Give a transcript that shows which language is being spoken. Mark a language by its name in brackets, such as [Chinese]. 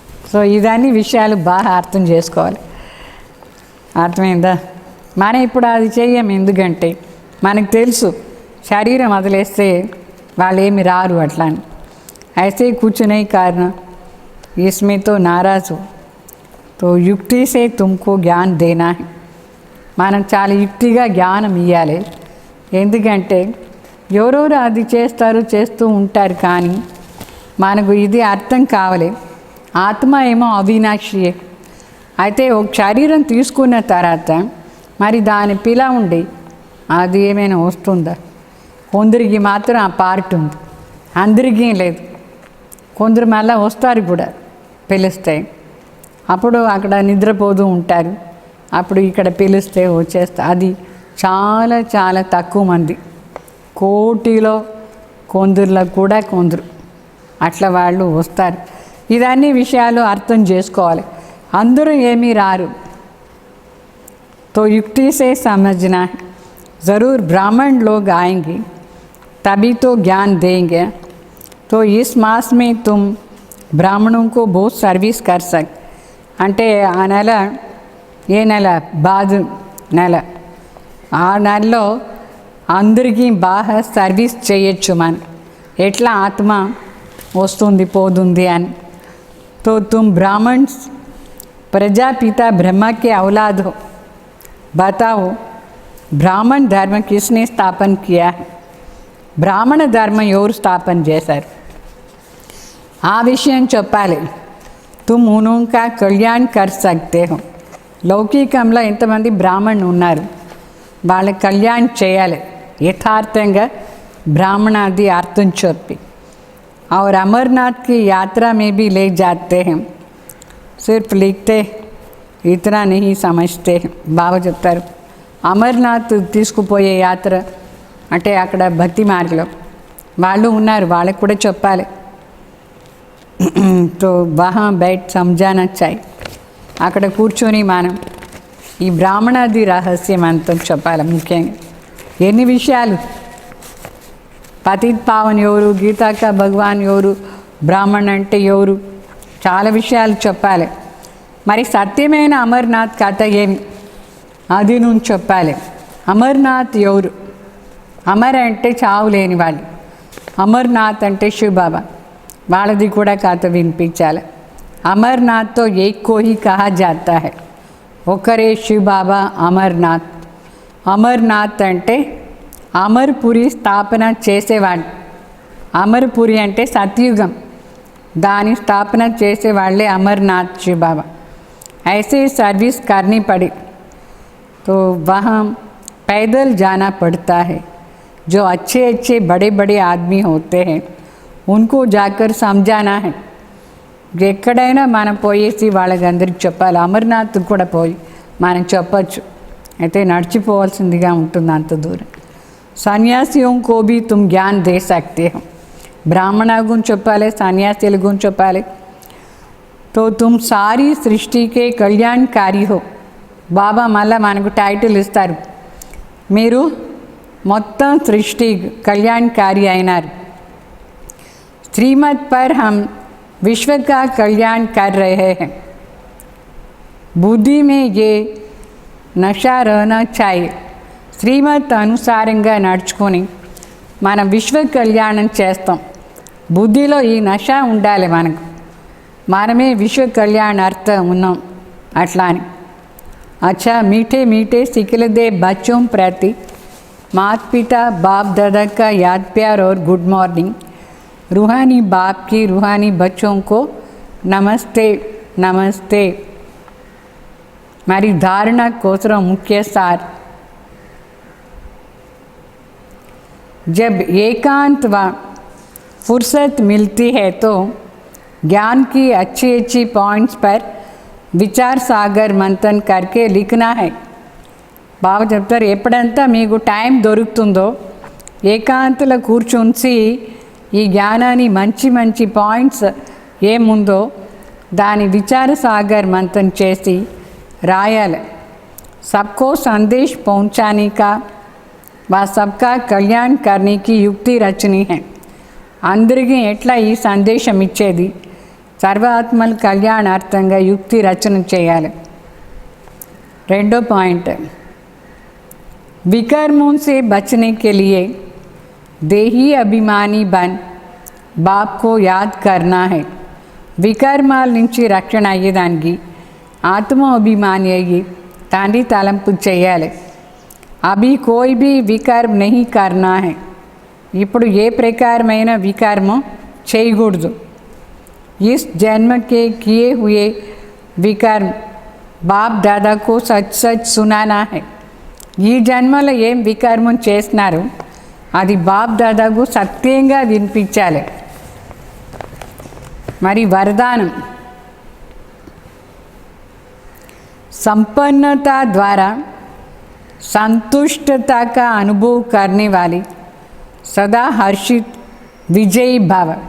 [Telugu] So ఇదన్నీ విషయాలు బాగా అర్థం చేసుకోవాలి. అర్థమైందా? మనం ఇప్పుడు అది చెయ్యం, ఎందుకంటే మనకు తెలుసు శరీరం వదిలేస్తే వాళ్ళు ఏమి రారు అట్లా అని. అయితే కూర్చునే కారణం [Hindi] इसमें तो नाराज़ हो तो युक्ति से तुमको ज्ञान देना है. [Telugu] మనం చాలా యుక్తిగా జ్ఞానం ఇవ్వాలి. ఎందుకంటే ఎవరెవరు అది చేస్తూ ఉంటారు, కానీ మనకు ఇది అర్థం కావాలి. ఆత్మ ఏమో అవినాశియే. అయితే ఒక శరీరం తీసుకున్న తర్వాత మరి దాని పిల్ల ఉండి అది ఏమైనా వస్తుందా? కొందరికి మాత్రం ఆ పార్ట్ ఉంది, అందరికీ లేదు. కొందరు మళ్ళీ వస్తారు కూడా పిలిస్తే, అప్పుడు అక్కడ నిద్రపోతూ ఉంటారు, అప్పుడు ఇక్కడ పిలిస్తే వచ్చేస్తా. అది చాలా చాలా తక్కువ మంది, కోటిలో కొందరులో కూడా కొందరు అట్లా వాళ్ళు వస్తారు. ఇదన్నీ విషయాలు అర్థం చేసుకోవాలి. అందరూ ఏమీ రారు. [Hindi] तो युक्ति से समझना है, ज़रूर ब्राह्मण लोग आएंगे तभी तो ज्ञान देंगे. तो इस मास में तुम ब्राह्मणों को बहुत सर्विस कर सकते. [Telugu] అంటే ఆ నెల, ఏ నెల? బాధ నెల. ఆ నెలలో అందరికీ బాగా సర్వీస్ చేయొచ్చు మనం. ఎట్లా ఆత్మ వస్తుంది పోతుంది అని. [Hindi] तो तुम ब्राह्मण प्रजापिता ब्रह्मा के औलाद हो, बताओ ब्राह्मण धर्म किसने स्थापन किया है? [Telugu] బ్రాహ్మణ ధర్మం ఎవరు స్థాపన చేశారు? ఆ విషయం చెప్పాలి. [Hindi] తుమ్ ఉన్కా కళ్యాణ్ కర్ సక్తే హో. [Telugu] లౌకికంలో ఎంతమంది బ్రాహ్మణులు ఉన్నారు, వాళ్ళ కళ్యాణ్ చేయాలి యథార్థంగా, బ్రాహ్మణాది అర్థం చెప్పి. [Hindi] और अमरनाथ की यात्रा में भी ले जाते हैं, सिर्फ लिखते इतना नहीं समझते. [Telugu] బాబా చెప్తారు అమర్నాథ్ తీసుకుపోయే యాత్ర అంటే అక్కడ భక్తి మార్గంలో వాళ్ళు ఉన్నారు, వాళ్ళకు కూడా చెప్పాలి. [Hindi] తో వహా బైట్ సమజానా చాయ్. [Telugu] అక్కడ కూర్చొని మనం ఈ బ్రాహ్మణాది రహస్యం అంతా చెప్పాలి. ముఖ్యంగా ఎన్ని విషయాలు, పతిత్ పావన్ ఎవరు, గీతాక భగవాన్ ఎవరు, బ్రాహ్మణ్ అంటే ఎవరు, చాలా విషయాలు చెప్పాలి. మరి సత్యమైన అమర్నాథ్ కథ ఏమి, అది నువ్వు చెప్పాలి. అమర్నాథ్ ఎవరు? అమర్ అంటే చావు లేని వాళ్ళు, అమర్నాథ్ అంటే శివబాబా, వాళ్ళది కూడా కథ వినిపించాలి. [Hindi] अमरनाथ तो एक को ही कहा जाता है, [Telugu] ఒకరే శివ బాబా అమర్నాథ్. అమర్నాథ్ అంటే అమర్పురి స్థాపన చేసేవాడు. అమర్పురి అంటే సత్యుగం, దాని స్థాపన చేసేవాళ్ళే అమरनाथ शिव बाबा. [Hindi] ऐसे सर्विस करनी पड़ी तो वहाँ पैदल जाना पड़ता है. जो अच्छे अच्छे बड़े बड़े आदमी होते हैं उनको जाकर समझाना है. [Telugu] ఎక్కడైనా మనం పోయేసి వాళ్ళకందరికి చెప్పాలి. అమర్నాథ్ కూడా పోయి మనం చెప్పచ్చు, అయితే నడిచిపోవాల్సిందిగా ఉంటుంది అంత దూరం. [Hindi] సన్యాసియోं को भी तुम ज्ञान दे सकते हो. [Telugu] బ్రాహ్మణ గురించి చెప్పాలి, సన్యాసుల గురించి చెప్పాలి. [Hindi] तो तुम सारी सृष्टि के कल्याणकारी हो. [Telugu] బాబా మళ్ళా మనకు టైటిల్ ఇస్తారు, మీరు మొత్తం సృష్టి కళ్యాణకారి అయినారు. [Hindi] श्रीमत पर हम विश्व का कल्याण कर रहे हैं. बुद्धि में ये नशा रहना चाहिए. [Telugu] శ్రీమత్ అనుసారంగా నడుచుకొని మనం విశ్వ కళ్యాణం చేస్తాం. బుద్ధిలో ఈ నష ఉండాలి మనకు, మనమే విశ్వ కళ్యాణార్థం ఉన్నాం అట్లా అని. [Hindi] अच्छा मीठे मीठे सिखलदे बच्चों प्रति माता पिता बाप दादा का याद प्यार और गुड मॉर्निंग. रूहानी बाप की रूहानी बच्चों को नमस्ते नमस्ते. हमारी धारणा कोसरों मुख्य सार. जब एकांत व फुर्सत मिलती है तो ज्ञान की अच्छी अच्छी पॉइंट्स पर विचार सागर मंथन करके लिखना है. [Telugu] బాబా చెప్తారు, ఎప్పుడంతా మీకు టైం దొరుకుతుందో ఏకాంతలో కూర్చుంచి ఈ జ్ఞానాన్ని మంచి మంచి పాయింట్స్ ఏముందో దాని విచార సాగర్ మంథన్ చేసి రాయాలి. [Hindi] सबको संदेश पहुंचाने का व सबका कल्याण करने की युक्ति रचनी है. [Telugu] అందరికీ ఎట్లా ఈ సందేశం ఇచ్చేది, సర్వాత్మల కళ్యాణార్థంగా యుక్తి రచన చేయాలి. రెండో పాయింట్, [Hindi] विकर्मों से बचने के लिए देही अभिमानी बन बाप को याद करना है. [Telugu] వికర్మాల నుంచి రక్షణ అయ్యేదానికి ఆత్మ అభిమాని అయ్యి తండ్రి తలంపు చేయాలి. [Hindi] అభి కోయి భీ వికర్మ నహీ కర్నా హై. [Telugu] ఇప్పుడు ఏ ప్రకారమైన వికర్మం చేయకూడదు. [Hindi] इस जन्म के किए हुए विकर्म बाप दादा को सच सच सुनाना है. [Telugu] ఈ జన్మలో ఏం వికర్మం చేస్తున్నారు అది బాప్ దాదాకు సత్యంగా వినిపించాలి. [Hindi] మరి वरदान, संपन्नता द्वारा संतुष्टता का अनुभव करने वाली सदा हर्षित विजयी भाव.